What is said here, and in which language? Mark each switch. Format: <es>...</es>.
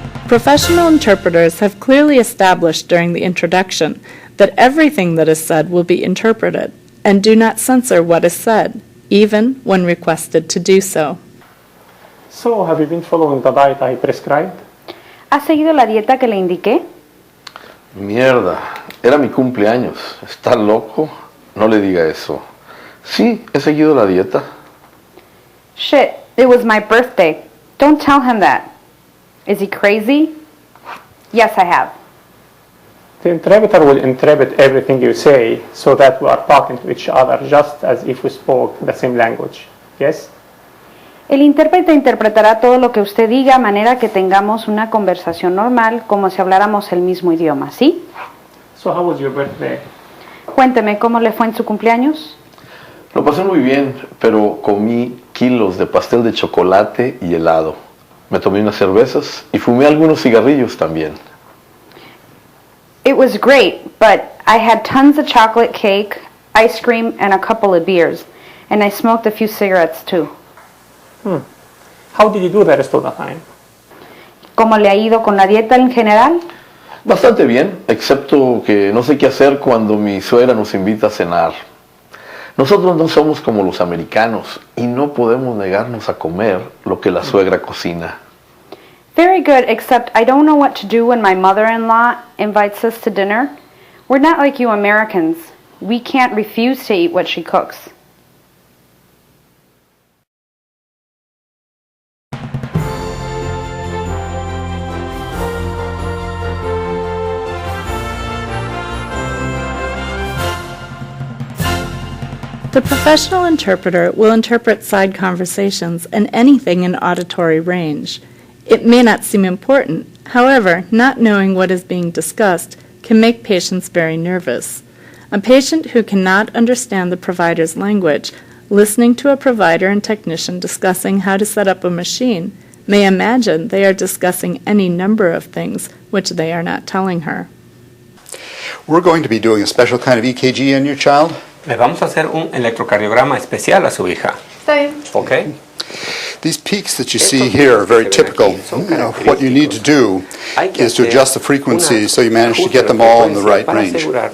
<en>Professional interpreters have clearly established during the introduction that everything that is said will be interpreted, and do not censor what is said, even when requested to do so. So, have you been following the diet I prescribed?</en> <es>¿Ha seguido la dieta que le indiqué? Mierda, era mi cumpleaños. ¿Está loco? No le diga eso. Sí, he seguido la dieta.</es> <en>Shit, it was my birthday. Don't tell him that. Is he crazy? Yes, I have. The interpreter will interpret everything you say so that we are talking to each other just as if we spoke the same language. Yes?</en> <es>El intérprete interpretará todo lo que usted diga a manera que tengamos una conversación normal como si habláramos el mismo idioma, ¿sí?</es> <en>So how was your birthday?</en> <es>Cuénteme, ¿cómo le fue en su cumpleaños? Lo pasé muy bien, pero comí kilos de pastel de chocolate y helado. Me tomé unas cervezas y fumé algunos cigarrillos también.</es> <en>It was great, but I had tons of chocolate cake, ice cream, and a couple of beers. And I smoked a few cigarettes too. How did you do the rest of the time?</en> <es>¿Cómo le ha ido con la dieta en general? Bastante bien, excepto que no sé qué hacer cuando mi suegra nos invita a cenar. Nosotros no somos como los americanos y no podemos negarnos a comer lo que la suegra cocina.</es> <en>Very good, except I don't know what to do when my mother-in-law invites us to dinner. We're not like you Americans. We can't refuse to eat what she cooks. The professional interpreter will interpret side conversations and anything in auditory range. It may not seem important, however, not knowing what is being discussed can make patients very nervous. A patient who cannot understand the provider's language, listening to a provider and technician discussing how to set up a machine, may imagine they are discussing any number of things which they are not telling her. We're going to be doing a special kind of EKG on your child.</en> <es>Le vamos a hacer un electrocardiograma especial a su hija. Está bien. ¿Ok?</es> <en>These peaks that you see here are very typical. What you need to do is to adjust the frequency so you manage to get them all in the right range.</en>